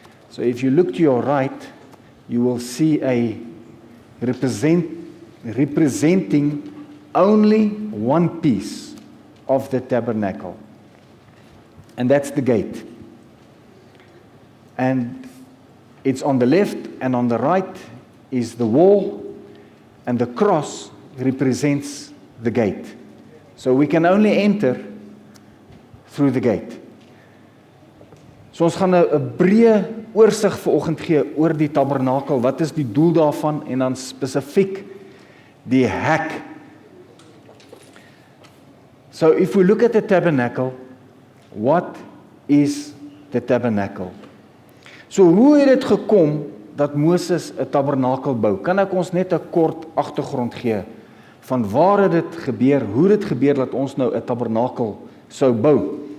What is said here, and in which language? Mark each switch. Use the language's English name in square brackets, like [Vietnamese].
[English] So if you look to your right, you will see a representing only one piece of the tabernacle. And that's the gate. And it's on the left and on the right is the wall, and the cross represents the gate. So we can only enter through the gate. [Afrikaans] So ons gaan 'n breë oorsig vanoggend gee oor die tabernakel. Wat is die doel daarvan en dan spesifiek die hek. [English] So if we look at the tabernacle, what is the tabernacle? [Afrikaans] So hoe het dit gekom dat Moses 'n tabernakel bou? Kan ek ons net 'n kort agtergrond gee van waar het dit gebeur, hoe dit gebeur dat ons nou 'n tabernakel sou bou?